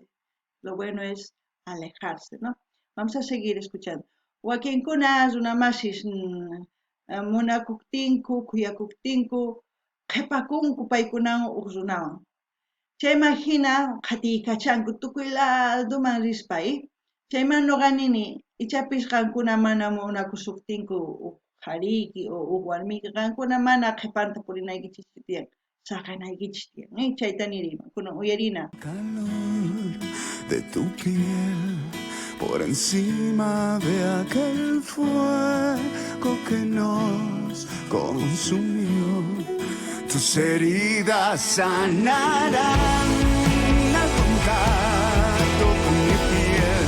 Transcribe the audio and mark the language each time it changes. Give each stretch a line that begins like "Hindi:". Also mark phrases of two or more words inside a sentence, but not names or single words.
Spanish: Lo bueno es alejarse, ¿no? Vamos a seguir escuchando.
Quechua: Wakinkuna runamasis munakuptinku, kuyakuptinku, qhipakunku paykunan uqrunawan. Chaymahina qhatiykachanku tukuy laduman rispay. Chayman nuqanini ichapis qankuna mana munakusuktinku qariyki o warmiyki qankuna mana qhipanta purinaykichis tiyan saqanaykichis tiyan. Chayta nirima, kunan uyarina.
Spanish: calor de tu piel por encima de aquel fuego que nos consumió. Tus heridas sanarán al contacto con mi piel.